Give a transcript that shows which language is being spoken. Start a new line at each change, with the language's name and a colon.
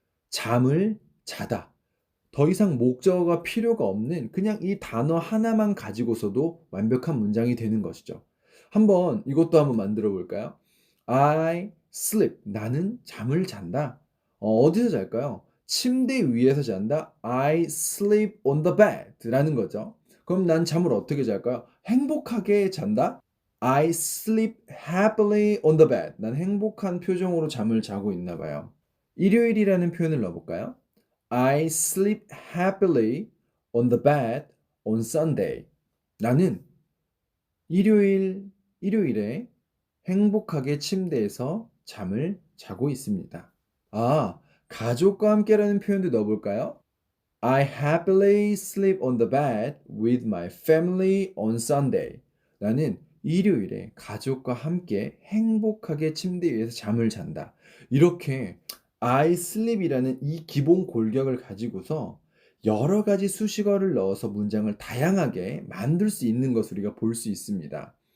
Korean: 잠을 자다. 더 이상 목적어가 필요가 없는 그냥 이 단어 하나만 가지고서도 완벽한 문장이 되는 것이죠. 한번 이것도 한번 만들어 볼까요?
English: I sleep.
Korean: 나는 잠을 잔다. 어디서 잘까요? 침대 위에서 잔다.
English: I sleep on the bed.
Korean: 라는 거죠. 그럼 난 잠을 어떻게 잘까요? 행복하게 잔다.
English: I sleep happily on the bed.
Korean: 난 행복한 표정으로 잠을 자고 있나 봐요. 일요일이라는 표현을 넣어볼까요?
English: I sleep happily on the bed on Sunday.
Korean: 나는 일요일에 행복하게 침대에서 잠을 자고 있습니다. 아, 가족과 함께라는 표현도 넣어볼까요?
English: I happily sleep on the bed with my family on Sunday.
Korean: 나는 일요일에 가족과 함께 행복하게 침대 위에서 잠을 잔다. 이렇게 I sleep이라는 이 기본 골격을 가지고서 여러 가지 수식어를 넣어서 문장을 다양하게 만들 수 있는 것을 우리가 볼 수 있습니다.